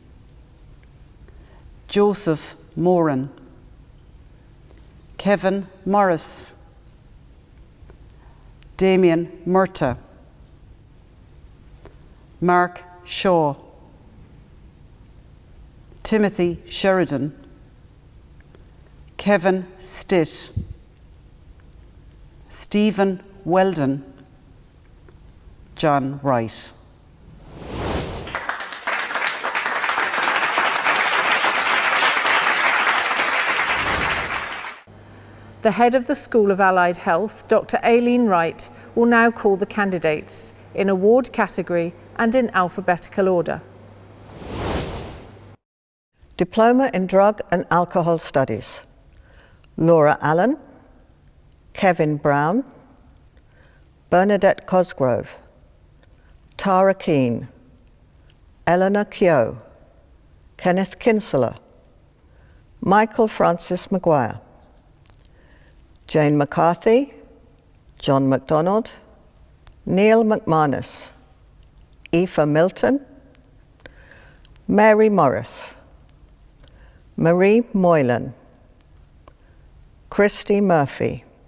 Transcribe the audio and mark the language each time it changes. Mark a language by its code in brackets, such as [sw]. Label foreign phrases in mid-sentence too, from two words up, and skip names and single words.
[en] Joseph Moran, Kevin Morris, Damien Murta, Mark Shaw, Timothy Sheridan, Kevin Stitt, Stephen Weldon, John Wright. The head of the School of Allied Health, Dr. Aileen Wright, will now call the candidates in award category and in alphabetical order. Diploma in Drug and Alcohol Studies, Laura Allen, Kevin Brown, Bernadette Cosgrove, Tara Keane, Eleanor Keogh, Kenneth Kinsella, Michael Francis Maguire, Jane McCarthy, John MacDonald, Neil McManus, Aoife Milton, Mary Morris, Marie Moylan, Christy Murphy,